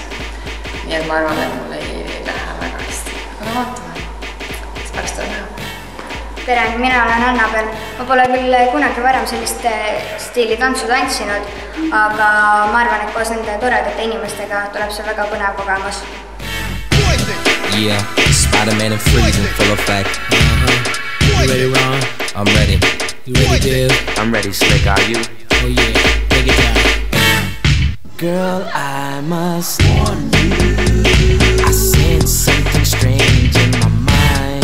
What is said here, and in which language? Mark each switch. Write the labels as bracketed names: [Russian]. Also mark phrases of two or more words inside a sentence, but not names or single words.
[Estonian] Nii et ma arvan, et mul ei lähe väga hästi. Aga vaatame, siis pärast on näha. Tere, mina olen Annabel. Ma pole küll kunagi varem sellist stiili tantsu tantsinud, aga ma arvan, et koos nende toredate inimestega tuleb see väga põnev kogemus. [English] Yeah, Spider-Man and Freeze in full effect. You ready, Ron? I'm ready. You ready, Bill? I'm ready, Slick, are you? Oh yeah, take it down. Girl, I must warn you, I sense something strange in my mind.